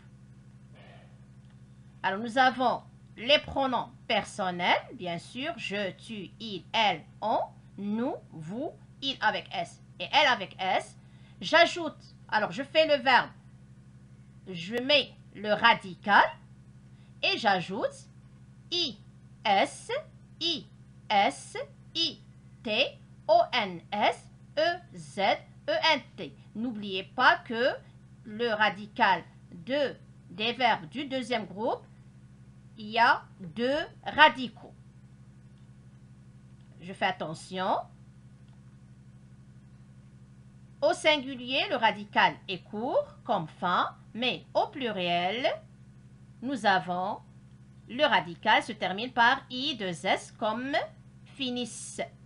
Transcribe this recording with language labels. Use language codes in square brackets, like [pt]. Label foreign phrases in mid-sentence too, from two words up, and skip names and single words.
[fr] Alors, nous avons les pronoms personnels, bien sûr, je, tu, il, elle, on, nous, vous, il avec S et elle avec S. J'ajoute, alors je fais le verbe, je mets le radical et j'ajoute I, S, I, S, I, T, O, N, S, E, Z, E, N, T. N'oubliez pas que le radical des verbes du deuxième groupe, il y a 2 radicaux. Je fais attention. Au singulier, le radical est court comme fin, mais au pluriel, nous avons le radical se termine par I2S comme finissent.